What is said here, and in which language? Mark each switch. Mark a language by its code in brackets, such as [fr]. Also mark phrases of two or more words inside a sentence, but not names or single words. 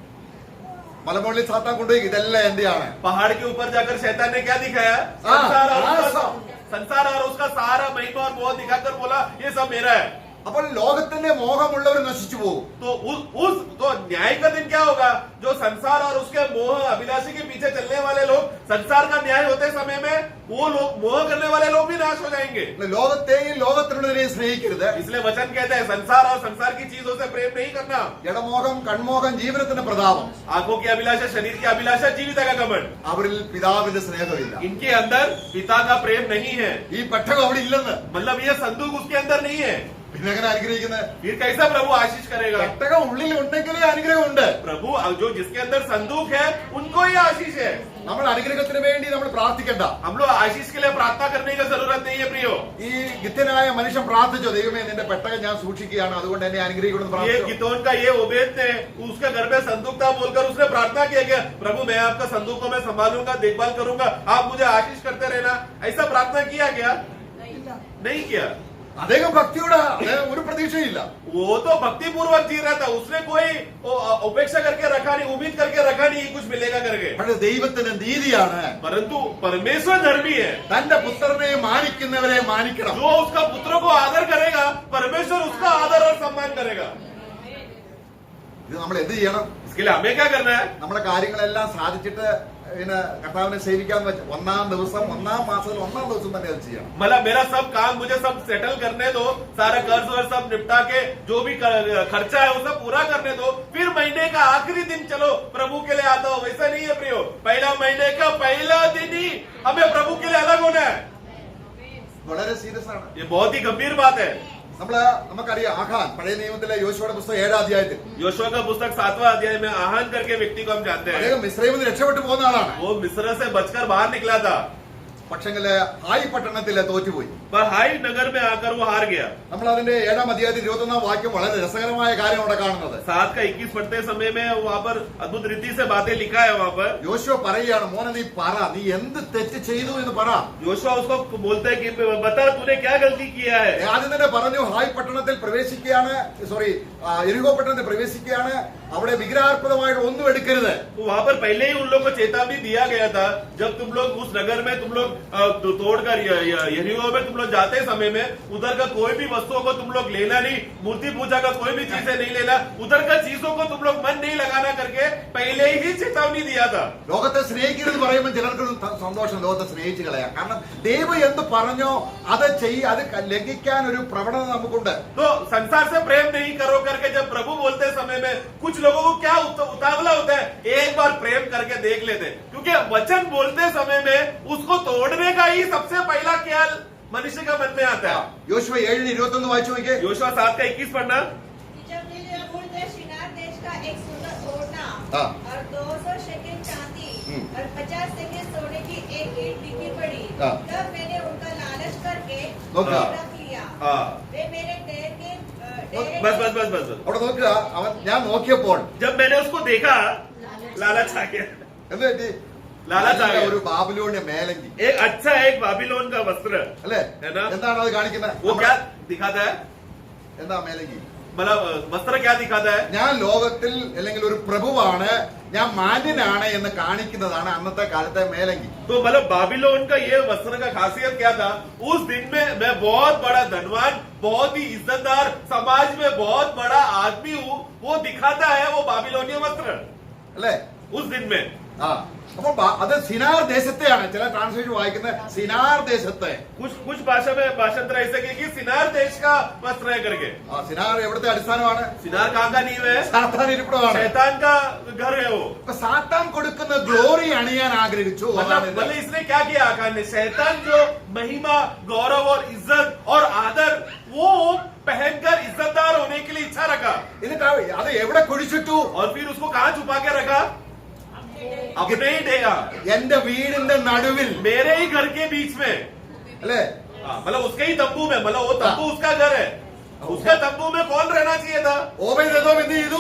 [ml] മലമുകളിൽ സാത്താൻ കൊണ്ടുപോയി ഇതെല്ലാം എന്റെയാണ്. [hi] पहाड़ के ऊपर जाकर शैतान ने क्या दिखाया? संसार और उसका सारा महिमा और मोह दिखाकर बोला ये सब मेरा है। [ml] അപ്പോൾ ലോകത്തിന്റെ മോഹമുള്ളവർ നശിച്ചു പോകും. [hi] तो न्याय का दिन क्या होगा? जो संसार और उसके मोह अभिलाषी के पीछे चलने वाले लोग, संसार का न्याय होते समय में वो लोग, मोह करने वाले लोग भी नाश हो जाएंगे। [ml] ലോകത്തെയും ലോകത്തിനുള്ളതിനെയും സ്നേഹിക്കരുത്. [hi] इसलिए वचन कहते हैं संसार और संसार की चीजों से प्रेम नहीं करना। [ml] ജഡമോഹം കൺമോഹം ജീവനത്തിന്റെ പ്രതാപം. [hi] आंखों की अभिलाषा, शरीर की अभिलाषा, जीविता का घमंड, [ml] അവരിൽ പിതാവിന്റെ സ്നേഹമില്ല. [hi] इनके अंदर पिता का प्रेम नहीं है। [ml] ഈ പെട്ടകം അവിടെ ഇല്ലെന്ന്. [hi] मतलब ये संदूक उसके अंदर नहीं है। [ml] പിന്നെ എങ്ങനെ അനുഗ്രഹിക്കുന്നത്? [hi] फिर कैसा प्रभु आशीष करेगा? [ml] പെട്ടകം ഉള്ളിൽ ഉണ്ടെങ്കിലേ അനുഗ്രഹമുണ്ട്. [hi] प्रभु जो जिसके अंदर संदूक है उनको ही आशीष है। [ml] നമ്മൾ അനുഗ്രഹത്തിന് വേണ്ടി നമ്മൾ പ്രാർത്ഥിക്കണ്ട. [hi] हम लोग आशीष के लिए प्रार्थना करने की जरूरत नहीं है प्रियो। [ml] ഈ ഗിത്യനായ മനുഷ്യൻ പ്രാർത്ഥിച്ചോ, ദൈവമേ നിന്റെ പെട്ടകം ഞാൻ സൂക്ഷിക്കുകയാണ്, അതുകൊണ്ട് എന്നെ അനുഗ്രഹിക്കണം എന്ന് [hi] ये [ml] പ്രാർത്ഥിച്ചോ. [hi] गिदोन का ये ओबेद ने उसके घर में संदूक था बोलकर उसने प्रार्थना किया कि प्रभु मैं आपका संदूक को मैं संभालूंगा, देखभाल करूंगा, आप मुझे आशीष करते रहना, ऐसा प्रार्थना किया गया? नहीं किया। [ml] അദ്ദേഹം ഭക്തിയോടെ ഒരു പ്രതീക്ഷയില്ല. [hi] वो तो भक्ति पूर्वक जी रहा था, उसने कोई उपेक्षा करके रखा नहीं, उम्मीद करके रखा नहीं कुछ मिलेगा करके। [ml] പക്ഷേ ദൈവത്തിന്റെ നീതിയാണ് [hi] परंतु परमेश्वर धर्मी है। [ml] തന്റെ പുത്രനെ മാനിക്കുന്നവരെ മാനിക്കണം. [hi] जो उसका पुत्र को आदर करेगा परमेश्वर उसका आदर और सम्मान करेगा। [ml] ഇത് നമ്മൾ എന്ത് ചെയ്യണം? [hi] इसके लिए हमें क्या करना है? [ml] നമ്മുടെ കാര്യങ്ങളെല്ലാം സാധിച്ചിട്ട് പിന്നെ കർത്താവിനെ സേവിക്കാന്ന് വെച്ചാൽ ഒന്നാം ദിവസം, ഒന്നാം മാസത്തിൽ ഒന്നാം ദിവസം തന്നെ അത് ചെയ്യണം. [hi] मतलब मेरा सब काम मुझे सब सेटल करने दो, सारा कर्ज वर्ज सब निपटा के जो भी खर्चा है वो सब पूरा करने दो, फिर महीने का आखिरी दिन चलो प्रभु के लिए आता हो। वैसा नहीं है प्रियो, पहला महीने का पहला दिन ही हमें प्रभु के लिए अलग होना है। [ml] വളരെ സീരിയസ് ആണ്. [hi] ये बहुत ही गंभीर बात है। [ml] നമുക്കറിയാം ആഹാൻ പഴയ നിയമത്തിലെ യോശുവയുടെ പുസ്തകം 7-ാം അധ്യായത്തിൽ [hi] योशुआ का पुस्तक 7वां अध्याय में आहान करके व्यक्ति को हम जानते हैं। [ml] അദ്ദേഹം മിസ്രൈമിൽ നിന്ന് രക്ഷപ്പെട്ടു പോകുന്ന ആളാണ്. [hi] वो मिस्र से बचकर बाहर निकला था। [ml] പക്ഷെങ്കില് ഹായ് പട്ടണത്തില് തോറ്റുപോയി. [hi] पर हाई नगर में आकर वो हार गया. [ml] നമ്മൾ അതിന്റെ 7-ാം അധ്യായത്തിൽ 21-ാം വാക്യം വളരെ രസകരമായ കാര്യം അവിടെ കാണുന്നത്. [hi] 7 का 21 पढ़ते समय में वहाँ पर अद्भुत रीति से बातें लिखा है. वहाँ पर [ml] യോശുവ പറയുകയാണ്, മോനെ നീ പറ, നീ എന്ത് തെറ്റ് ചെയ്തു എന്ന് പറ. [hi] योशुआ उसको बोलते हैं कि बता तूने क्या गलती किया है. [ml] ആദ്യം തന്നെ പറഞ്ഞു ഹായ് പട്ടണത്തിൽ പ്രവേശിക്കുകയാണ്, എരിഹോ പട്ടണത്തിൽ പ്രവേശിക്കുകയാണ്, അവിടെ വിഗ്രഹാർപ്പിതമായിട്ട് ഒന്നും എടുക്കരുത്. [hi] तो वहाँ पर पहले ही उन लोगों को चेतावनी दिया गया था, जब तुम लोग उस नगर में तुम लोग तोड़कर यरीहो में तुम लोग जाते समय में उधर का कोई भी वस्तुओं को तुम लोग लेना नहीं, मूर्ति पूजा का कोई भी चीजें नहीं लेना, उधर का चीजों को तुम लोग मन नहीं लगाना करके पहले ही चेतावनी दिया था. [ml] ലോകത്തെ സ്നേഹിക്കരുത് പറയുമ്പോൾ ചിലർക്ക് സന്തോഷം, ലോകത്തെ സ്നേഹിച്ചു കളയാം. കാരണം ദൈവം എന്ത് പറഞ്ഞോ അത് അത് ലംഘിക്കാൻ ഒരു പ്രവണത നമുക്കുണ്ട്. [hi] तो संसार से प्रेम नहीं करो करके जब प्रभु बोलते समय में कुछ लोगों को क्या उतावला होता है, एक बार प्रेम करके देख लेते, क्योंकि वचन बोलते समय में उसको तोड़ने का ही सबसे पहला ख्याल मनुष्य का मन में आता है. [ml] യോശുവ 7:21 വായിച്ചു നോക്കിയേ. [hi] योशुआ 7 का 21 पढ़ना. जब नीलमूल ने शिनार देश का एक सोना हाँ। और 200 शेकेल चांदी और 50 शेकेल सोने की एक ईंट बिकी पड़ी, हाँ। तब मैंने उनका लालच करके [ml] നോക്കുക. [hi] रख लिया. हाँ. वे मेरे बस बस बस बस. [ml] അവിടെ നോക്കുക, ഞാൻ നോക്കിയപ്പോൾ [hi] जब मैंने उसको देखा लालच आ गया. [ml] എന്ത് പറ്റി? [hi] लालच आ [ml] ഒരു [hi] गया. [ml] ബാബിലോണിയ മേലങ്കി [hi] एक अच्छा एक बाबिलोन का वस्त्र [ml] അല്ലേ? [hi] है ना? [ml] എന്താണ് അത് കാണിക്കുന്നത്? [hi] वो क्या दिखाता है, [ml] എന്താ മേലങ്കി? [hi] मतलब वस्त्र क्या दिखाता है? [ml] ഞാൻ ലോകത്തിൽ അല്ലെങ്കിൽ ഒരു പ്രഭുവാണ്, ഞാൻ മാന്യനാണ് എന്ന് കാണിക്കുന്നതാണ് അന്നത്തെ കാലത്തെ മേലങ്കി. [hi] तो मतलब बाबिलोन का ये वस्त्र का खासियत क्या था, उस दिन में मैं बहुत बड़ा धनवान, बहुत ही इज्जतदार, समाज में बहुत बड़ा आदमी हूँ, वो दिखाता है वो बाबिलोनिया वस्त्र [ml] അല്ലേ? [hi] उस दिन में. [ml] ആ അപ്പൊ അത് സിനാർ ദേശത്തെയാണ്. ചില ട്രാൻസ്ലേഷൻ വായിക്കുന്നത് സിനാർ ദേശത്തെ. [hi] कुछ भाषा में भाषांतर ऐसे कि सिनार देश का वस्त्र है करके. [ml] സിനാർ എവിടുത്തെ അടിസ്ഥാനമാണ്? [hi] सिनार कहाँ का नींव है? [ml] സാത്താൻ ഇരിപ്പിടമാണ്. [hi] शैतान का घर है वो. [ml] അപ്പൊ സാത്താൻ കൊടുക്കുന്ന ഗ്ലോറി അണിയാൻ ആഗ്രഹിച്ചു. [hi] मतलब इसने क्या किया आकाश ने, शैतान जो महिमा, गौरव और इज्जत और आदर वो पहनकर इज्जतदार होने के लिए इच्छा रखा, [ml] എന്നിട്ട് അത് എവിടെ കുഴിച്ചിട്ടു? [hi] और फिर उसको कहाँ छुपा के रखा? अपने ही डेगा, [ml] എന്റെ വീടിന്റെ നടുവിൽ. [hi] मेरे ही घर के बीच में. [ml] അല്ലേ? [hi] मतलब उसके ही तंबू में, मतलब वो तंबू उसका घर है, उसका तंबू में कौन रहना चाहिए था? [ml] ഓബേദെദോം എന്ത് ചെയ്തു?